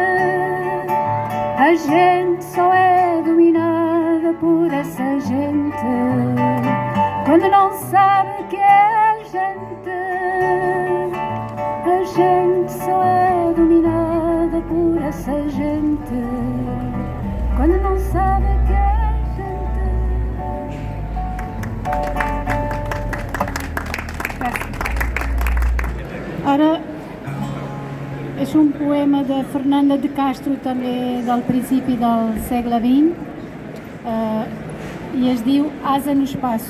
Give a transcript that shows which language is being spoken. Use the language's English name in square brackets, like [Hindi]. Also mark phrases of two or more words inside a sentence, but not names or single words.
[Portuguese] A gente só é dominada por essa gente quando não sabe que é gente. A gente só é dominada por essa gente quando não sabe que é gente. [Catalan] Ara és un poema de Fernanda de Castro, també del principi del segle XX, i es diu Asa no espaço.